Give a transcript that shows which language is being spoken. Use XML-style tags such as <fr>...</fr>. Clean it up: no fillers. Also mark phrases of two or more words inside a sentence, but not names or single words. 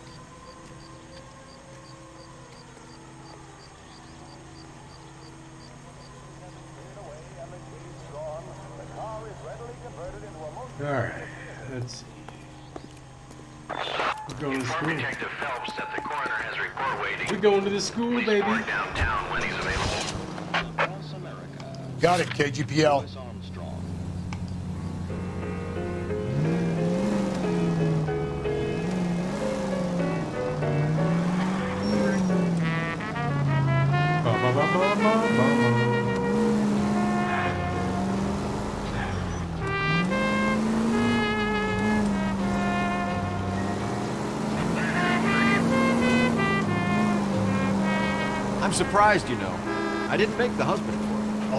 <en>Alright, let's see. We're going to Inform school. Detective Phelps that the coroner has report waiting. We're going to the school, Please baby. report downtown when he's available. Got it, KGPL. Ba, ba, ba, ba, ba, ba, ba. I'm surprised, you know. I didn't make the husband for it.</en>